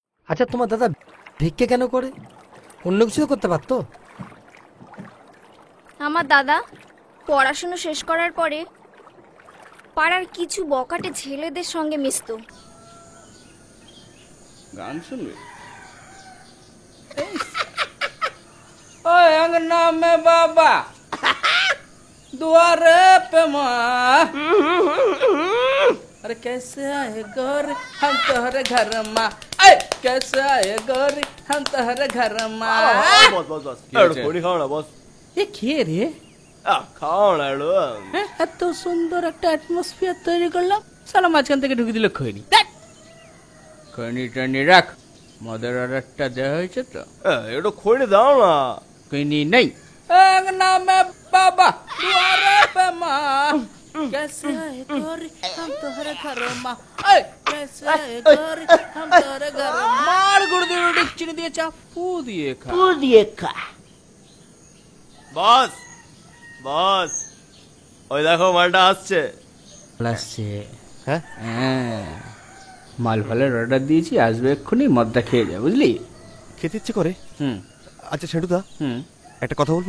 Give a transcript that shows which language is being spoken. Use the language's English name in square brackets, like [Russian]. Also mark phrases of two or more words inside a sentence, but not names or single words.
[Bangla] আচ্ছা তোমার দাদা ভিক্ষে কেন করে? অন্য কিছু তো করতে পারতো। আমার দাদা পড়াশুনো শেষ করার পরে পাড়ার কিছু বকাটে ছেলেদের সঙ্গে মিশতো। গান শুনবে? [Bhojpuri] ओए अंगना में बाबा द्वारे पे माँ अरे कैसे आए गोरी हम तोहरे घर माँ अरे कैसे आए गोरी हम तोहरे घर माँ [Bangla] বস বস বস একটু কোনি খাও না বস। ये खे रे খাও না একটু। এত সুন্দর একটা অ্যাটমসফিয়ার তৈরি করলাম, সালা মাঝখান থেকে ঢুকে দিল খৈনি। খৈনি টৈনি রাখ, মদের অর্ডারটা দেওয়া হয়েছে তো। একটু খৈনি দাও না। [Bhojpuri] खैनी नहीं अंगना में बाबा द्वारे पे माँ कैसे आए गोरी हम तोहरे घर माँ कैसे आए गोरी हम तोहरे घर मार गुड़ दिए रोटी चीनी दिए चा फू दिए खा [Bangla] বস বস ওই দেখো মালটা আসছে। আসছে? হ্যাঁ মাল ফালের অর্ডার দিয়েছি, আসবে এক্ষুনি, মদটা খেয়ে যা, বুঝলি? খেতে ইচ্ছে করে। আচ্ছা সেটুদা, একটা কথা বলবো?